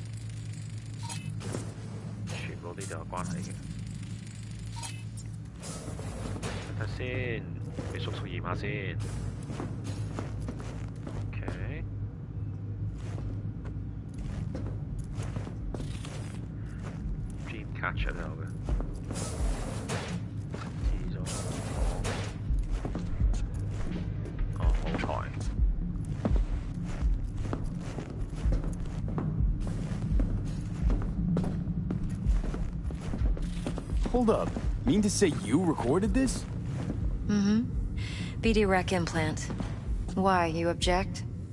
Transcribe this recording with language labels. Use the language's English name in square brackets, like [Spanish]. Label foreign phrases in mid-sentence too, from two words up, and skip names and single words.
[Cantonese] 全部呢度有關係嘅。先，俾叔叔驗下先。OK。 [English] Dream catcher [Cantonese] 都有嘅。知咗。哦，好彩。 [English] Hold up. Mean to say you recorded this? Mm-hmm. BD rec implant. Why, you object?